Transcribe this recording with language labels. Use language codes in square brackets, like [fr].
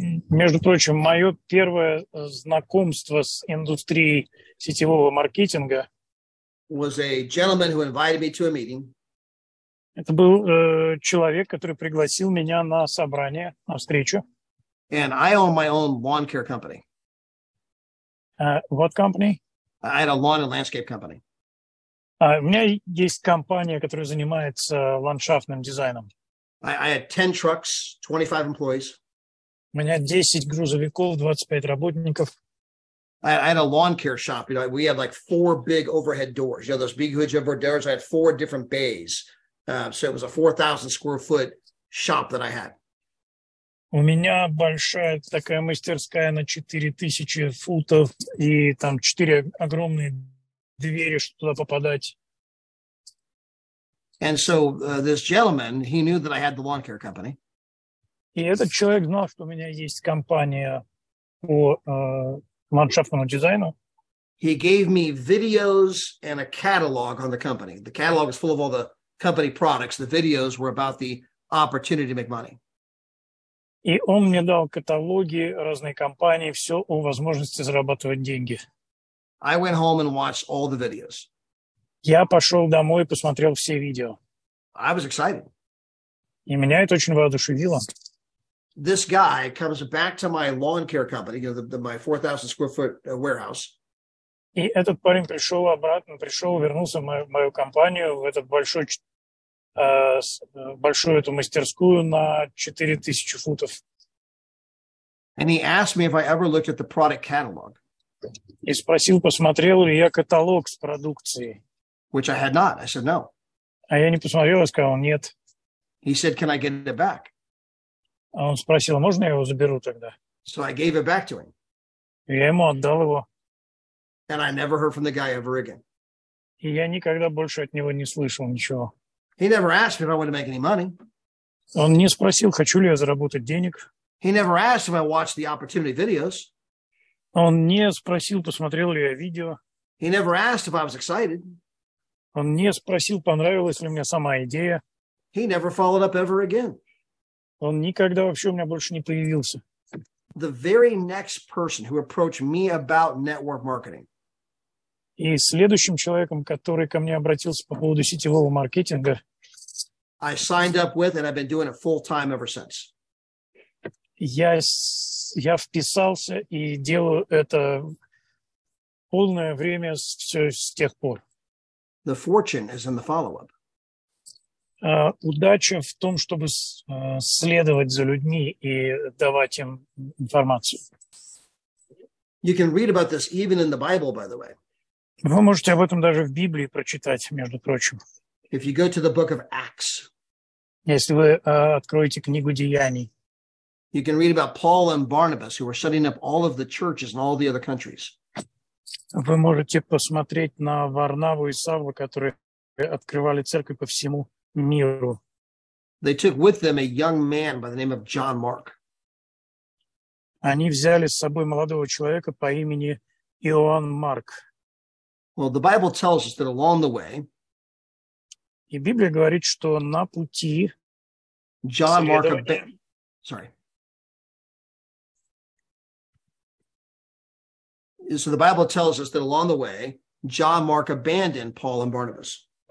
[ru] Между прочим, мое первое знакомство с индустрией сетевого маркетинга [en] was a gentleman who invited me to a meeting. [ru] Это был человек, который пригласил меня на собрание, на встречу. [en] And I own my own lawn care company. What company? I had a lawn and landscape company. [ru] У меня есть компания, которая занимается ландшафтным дизайном. [en] I had 10 trucks, 25 employees. [ru] У меня 10 грузовиков, 25 работников. [en] I had a lawn care shop. You know, we had like 4 big overhead doors. You know, those big huge overhead doors. I had 4 different bays. So it was a 4,000 square foot shop that I had. [ru] У меня большая такая мастерская на 4000 футов, и там 4 огромные двери, чтобы туда попадать. [en] And so this gentleman, he knew that I had the lawn care company. [ru] И этот человек знал, что у меня есть компания по ландшафтному дизайну. [en] He gave me videos and a catalog on the company. The catalog is full of all the company products. The videos were about the opportunity to make money. [ru] И он мне дал каталоги, разные компании, все о возможности зарабатывать деньги. [en] I went home and watched all the videos. [ru] Я пошел домой и посмотрел все видео. [en] I was excited. [ru] И меня это очень воодушевило. [en] This guy comes back to my lawn care company, my 4,000 square foot warehouse. [ru] И этот парень вернулся в мою компанию, в этот большую эту мастерскую на 4000 футов. [en] And he asked me if I ever looked at the product catalog. [ru] И спросил, посмотрел ли я каталог с продукцией. [en] Which I had not. I said no. [ru] А я не посмотрел и сказал нет. [en] He said, can I get it back? [ru] А он спросил, можно я его заберу тогда? [en] So I gave it back to him. [ru] И я ему отдал его. [en] And I never heard from the guy ever again. [ru] И я никогда больше от него не слышал ничего. [en] He never asked me if I wanted to make any money. [ru] Он не спросил, хочу ли я заработать денег. [en] He never asked if I watched the opportunity videos. [ru] Он не спросил, посмотрел ли я видео. [en] He never asked if I was excited. [ru] Он не спросил, понравилась ли мне сама идея. [en] He never followed up ever again. [ru] Он никогда вообще у меня больше не появился. [en] The very next person who approached me about network marketing. [ru] И следующим человеком, который ко мне обратился по поводу сетевого маркетинга, [en] I signed up with, and I've been doing it full time ever since. [ru] Я вписался и делаю это полное время с тех пор. [en] The fortune is in the follow-up. [ru] Удача в том, чтобы следовать за людьми и давать им информацию. [en] You can read about this even in the Bible, by the way. [ru] Вы можете об этом даже в Библии прочитать, между прочим. [en] If you go to the book of Acts, [ru] если вы откроете книгу Деяний, [en] you can read about Paul and Barnabas, who were setting up all of the churches in all the other countries. [ru] Вы можете посмотреть на Варнаву и Савла, которые открывали церковь по всему миру. [en] They took with them a young man by the name of John Mark. [ru] Они взяли с собой молодого человека по имени Иоанн Марк. [en] Well, the Bible tells us that along the way, [ru] и Библия говорит, что на пути [en] John Mark So the Bible tells us that along the way, John Mark abandoned Paul and Barnabas.